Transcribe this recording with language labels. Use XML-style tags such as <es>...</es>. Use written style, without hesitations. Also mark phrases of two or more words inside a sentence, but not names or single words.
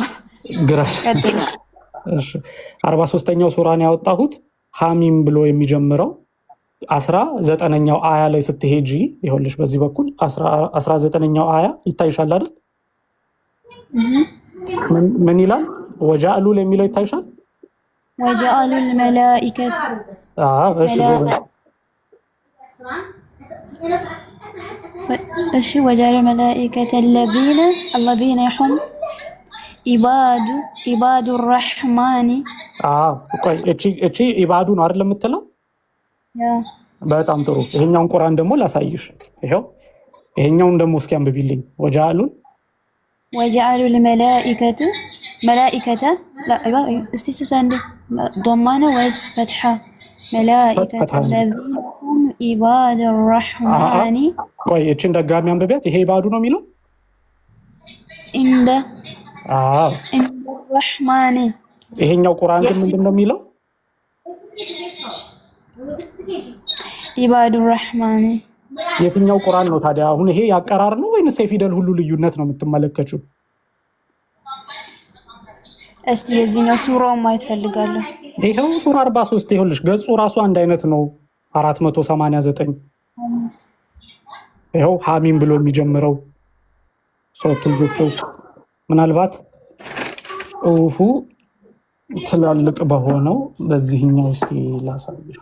<am>ግራ። እሺ 43ኛው ሱራ ነው ያወጣሁት ሐሚም ብሎ የሚጀምረው 19ኛው አያ ላይ ስትሄጂ ይኸውልሽ፣ በዚህ በኩል 19ኛው አያ ይታይሻል አይደል? ምን ይላል? ወጃአሉ ለሚለው ይታይሻል?</am> <ar>وجعلوا الملائكة እሺ وجعلوا الملائكة الذين هم عباد الرحمن</ar> <am>ቆይ እቺ ኢባዱ ነው አይደል የምትለው? በጣም ጥሩ። ይሄኛውን ቁርአን ደግሞ ላሳይሽ። ይሄው ይሄኛውን ደግሞ እስኪ አንብቢልኝ።</am> <ar>وجعلوا الملائكة ملائكة لا</ar> <am>እስቲ ስንዴ ضمانه ወይስ ፈትሐ?</am> <ar>ملائكة الذين هم عباد الرحمن</ar> <am>ቆይ እቺን ደጋሚ አንብቢያት። ይሄ ኢባዱ ነው የሚለው</am> <ar>عند الرحمن።</ar> <am>ይሄኛው ቁርአን ግን ምንድን ነው የሚለው?</am> <ar>عباد الرحمن።</ar> <am>የትኛው ቁርአን ነው ታዲያ? አሁን ይሄ ያቀራር ነው ወይስ የፊደል ሁሉ ልዩነት ነው የምትመለከችው? እስቲ የዚህኛው ሱራው ማየት ፈልጋለሁ። ይሄው ሱራ 43 ይኸውልሽ፣ ገጹ ራሱ አንድ አይነት ነው 489። ይሄው ሐሚም ብሎ የሚጀምረው ሱረቱል ዙኽሩፍ። ምናልባት ጽሁፉ ትላልቅ በሆነው በዚህኛው እስኪ ላሳይሽ።</am>